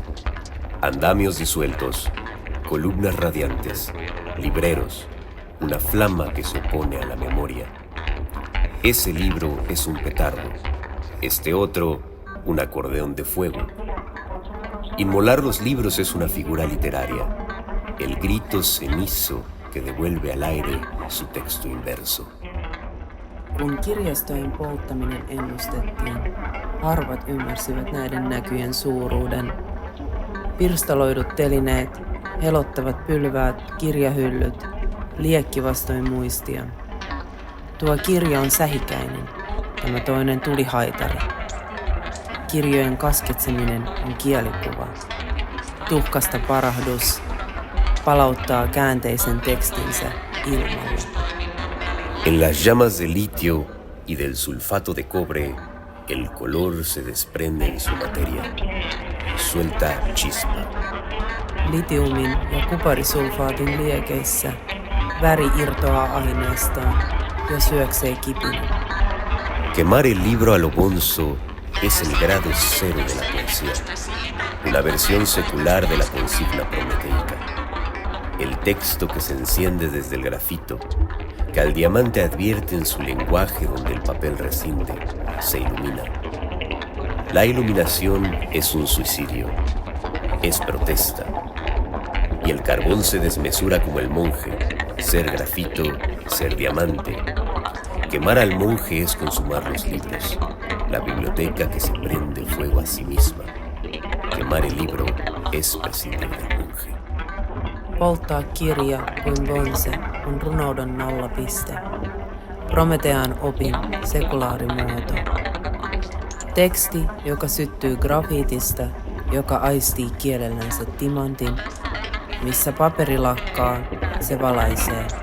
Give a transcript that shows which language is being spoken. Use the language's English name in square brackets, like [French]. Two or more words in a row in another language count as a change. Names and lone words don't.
[Spanish] Andamios disueltos, columnas radiantes, libreros, una flama que se opone a la memoria. Ese libro es un petardo, este otro, un acordeón de fuego. Inmolar los libros es una figura literaria, el grito cenizo que devuelve al aire su texto inverso. [Finnish] Kun kirjastojen polttaminen ennustettiin, harvat ymmärsivät näiden näkyjen suuruuden. Pirstaloidut telineet, helottavat pylväät, kirjahyllyt, liekki vastoin muistia. Tuo kirja on sähikäinen, tämä toinen tulihaitari. Kirjojen kasketseminen on kielikuva. Tuhkasta parahdus palauttaa käänteisen tekstinsä ilmalle. [Spanish] En las llamas de litio y del sulfato de cobre, el color se desprende en su materia. Suelta chispa. [Finnish] Litiumin ja kuparisulfaatin liekeissä väri irtoaa aineestaan ja syöksee kipinä. [Spanish] Quemar el libro a lo bonzo es el grado cero de la poesía, una versión secular de la consigna prometeica. El texto que se enciende desde el grafito, que al diamante advierte en su lenguaje donde el papel rescinde, se ilumina. La iluminación es un suicidio, es protesta. Y el carbón se desmesura como el monje, ser grafito, ser diamante. Quemar al monje es consumar los libros, la biblioteca que se prende fuego a sí misma. Quemar el libro es prescindir del monje. [Finnish] Polttaa kirja kuin bonse on runouden nollapiste. Prometean opin sekulaarimuoto. Teksti, joka syttyy grafiitista, joka aistii kielellänsä timantin. Missä paperi lakkaa, se valaisee.